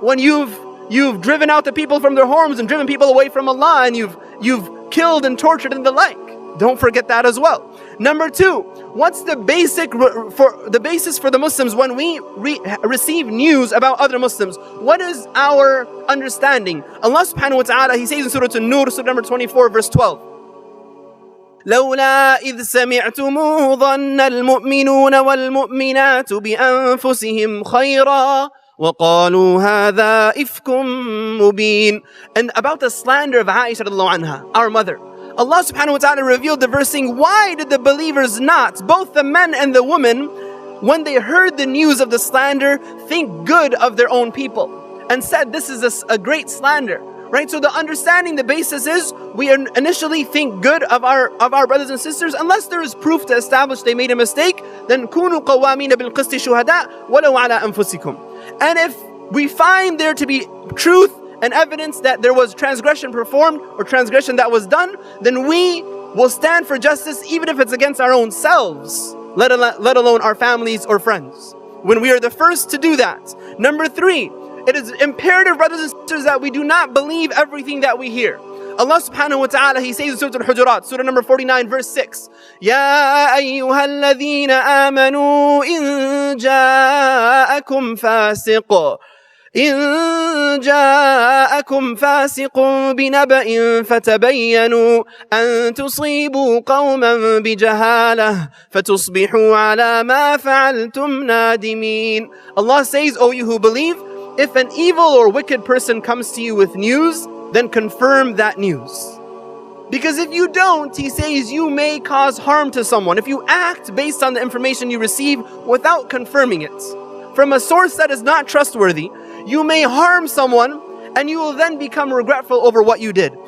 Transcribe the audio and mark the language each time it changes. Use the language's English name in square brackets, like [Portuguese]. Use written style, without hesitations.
[English] When you've driven out the people from their homes and driven people away from Allah, and you've killed and tortured and the like. Don't forget that as well. Number two, what's the basis for the Muslims when we receive news about other Muslims? What is our understanding? Allah subhanahu wa ta'ala, He says in Surah An-Nur, Surah number 24, verse 12. [Arabic] لولا إذ سمعتموه ظن المؤمنون والمؤمنات بأنفسهم خيرا وَقَالُوا هَذَا إِفْكٌ مُبِينٌ. [English] And about the slander of Aisha radiallahu anha, our mother, Allah subhanahu wa ta'ala revealed the verse saying, why did the believers not, both the men and the women, when they heard the news of the slander, think good of their own people and said this is a great slander, right? So the understanding, the basis is we initially think good of our brothers and sisters unless there is proof to establish they made a mistake. [Arabic] Then كُونُوا قَوَّامِينَ بِالْقِسْطِ شُهَدَاءَ وَلَوْ عَلَىٰ أَنفُسِكُمْ. [English] And if we find there to be truth and evidence that there was transgression performed or transgression that was done, then we will stand for justice even if it's against our own selves, let alone our families or friends, when we are the first to do that. Number three, it is imperative, brothers and sisters, that we do not believe everything that we hear. Allah subhanahu wa ta'ala, He says in Surah Al-Hujurat, Surah number 49, verse 6, [Arabic] يَا أَيُّهَا الَّذِينَ آمَنُوا إِن جَاءَكُمْ فَاسِقٌ بِنَبَإٍ فَتَبَيَّنُوا أَن تُصِيبُوا قَوْمًا بِجَهَالَةٍ فَتُصْبِحُوا عَلَى مَا فَعَلْتُمْ نَادِمِينَ. [English] Allah says, O you who believe, if an evil or wicked person comes to you with news, then confirm that news. Because if you don't, He says, you may cause harm to someone. If you act based on the information you receive without confirming it from a source that is not trustworthy, you may harm someone and you will then become regretful over what you did.